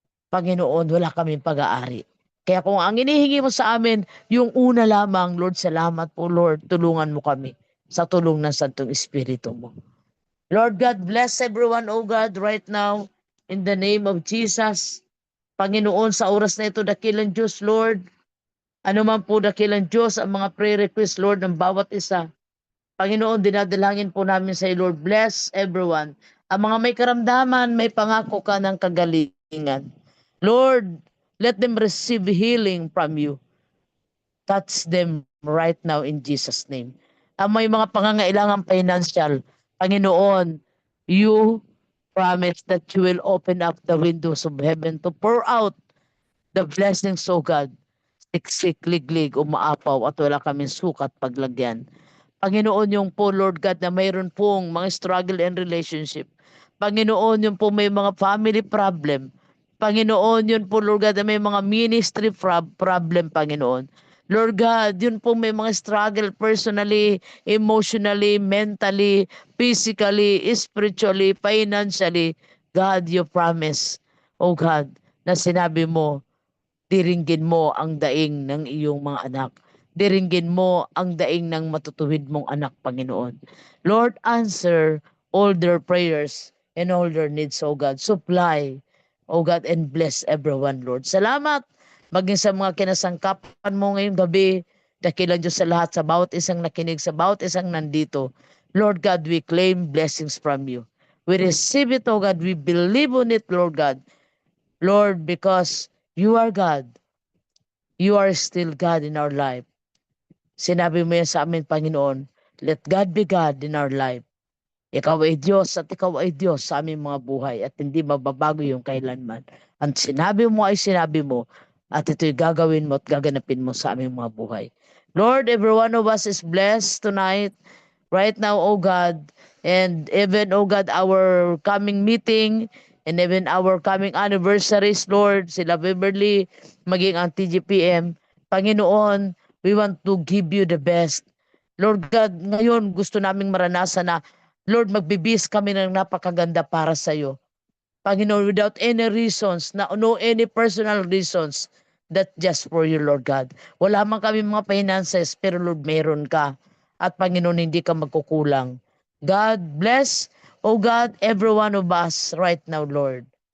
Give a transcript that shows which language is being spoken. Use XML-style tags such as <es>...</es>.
<tl>Panginoon, wala kaming pag-aari. Kaya kung ang inihingi mo sa amin, yung una lamang, Lord, salamat po, Lord, tulungan mo kami sa tulong ng Santong Espiritu mo.</tl> <en>Lord God, bless everyone, oh God, right now, in the name of Jesus.</en> <tl>Panginoon, sa oras na ito, dakilang Diyos, Lord, ano man po dakilang Diyos, ang mga prayer request, Lord, ng bawat isa. Panginoon, dinadalangin po namin sa iyo, Lord,</tl> <en>bless everyone.</en> <tl>Ang mga may karamdaman, may pangako ka ng kagalingan.</tl> <en>Lord, let them receive healing from you. Touch them right now in Jesus' name.</en> <tl>Ang may mga pangangailangan financial,</tl> <en>Panginoon, you promise that you will open up the windows of heaven to pour out the blessings, O God.</en> <tl>Siksik, liglig, umaapaw at wala kaming sukat paglagyan. Panginoon, yung po, Lord God, na mayroon pong mga</tl> <en>struggle and relationship.</en> <tl>Panginoon, yung po may mga family problem. Panginoon, yun po, Lord God, na may mga ministry problem, Panginoon.</tl> <en>Lord God, yun po may mga struggle personally, emotionally, mentally, physically, spiritually, financially.</en> <tl>God,</tl> <en>you promise,</en> <tl>oh God, na sinabi mo, diringgin mo ang daing ng iyong mga anak. Diringgin mo ang daing ng matutuwid mong anak, Panginoon.</tl> <en>Lord, answer all their prayers and all their needs, O God. Supply, O God, and bless everyone, Lord.</en> <tl>Salamat maging sa mga kinasangkapan mo ngayong gabi. Dakilang Diyos sa lahat, sa bawat isang nakinig, sa bawat isang nandito.</tl> <en>Lord God, we claim blessings from you. We receive it, O God. We believe on it, Lord God. Lord, because you are God. You are still God in our life.</en> <tl>Sinabi mo yan sa amin,</tl> <en>Panginoon, let God be God in our life.</en> <tl>Ikaw ay Diyos at ikaw ay Diyos sa aming mga buhay at hindi mababago yung kailanman. Ang sinabi mo ay sinabi mo at ito'y gagawin mo at gaganapin mo sa aming mga buhay.</tl> <en>Lord, every one of us is blessed tonight, right now, O God, and even, O God, our coming meeting and even our coming anniversaries, Lord,</en> <tl>sila Beverly, maging ang TGPM.</tl> <en>Panginoon, we want to give you the best.</en> <tl>Lord God, ngayon gusto naming maranasan na, Lord, magbibis kami ng napakaganda para sa iyo.</tl> <en>Panginoon, without any reasons, no any personal reasons, that just for you, Lord God.</en> <tl>Wala man kami mga finances, pero Lord, meron ka. At Panginoon, hindi ka magkukulang.</tl> <en>God bless, oh God, every one of us right now, Lord.</en>